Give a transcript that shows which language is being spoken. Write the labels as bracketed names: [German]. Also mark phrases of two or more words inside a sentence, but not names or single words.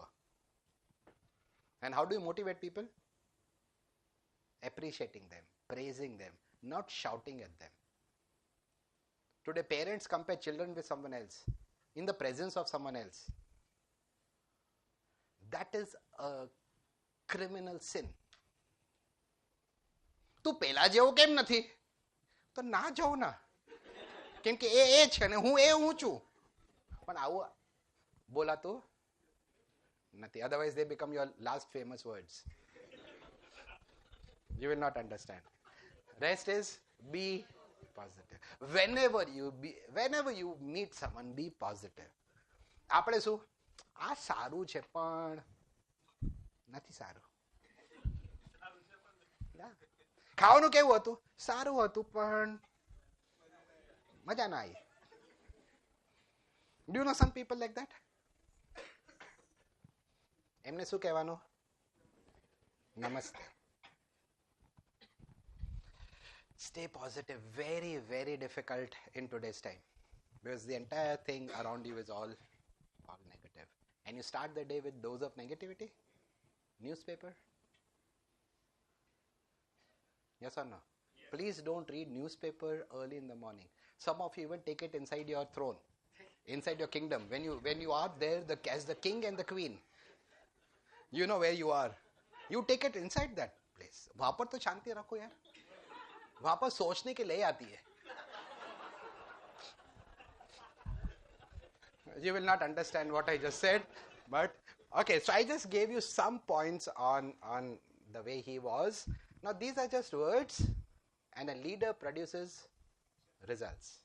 [English] And how do you motivate people? Appreciating them, praising them, not shouting at them. Today parents compare children with someone else in the presence of someone else. That is a criminal sin. [Gujarati] તું પેલા જેવો કેમ નથી? તો ના જાઉં ના, કેમ કે એ છે ને હું હું છું. પણ આવું બોલાતું નથી. [English] Otherwise they become your last famous words. You will not understand. Rest is be positive. Whenever you meet someone, be positive. [Gujarati] આપણે શું, આ સારું છે પણ નથી સારું. ખાવાનું કેવું હતું? સારું હતું પણ મજા ના આવી. [English] Do you know some people like that? [Gujarati] એમને શું કહેવાનું? નમસ્તે. [English] Stay positive. Very, very difficult in today's time. Because the entire thing around you is all negative. And you start the day with dose of negativity? Newspaper? Yes or no? Yes. Please don't read newspaper early in the morning. Some of you even take it inside your throne, inside your kingdom. When you are there as the king and the queen, you know where you are. You take it inside that place. [Hindi] वहाँ पर तो शांति रखो यार. वहाँ पर सोचने के लिए आती है. [English] You will not understand what I just said, but okay. So I just gave you some points on the way he was. Now these are just words, and a leader produces results.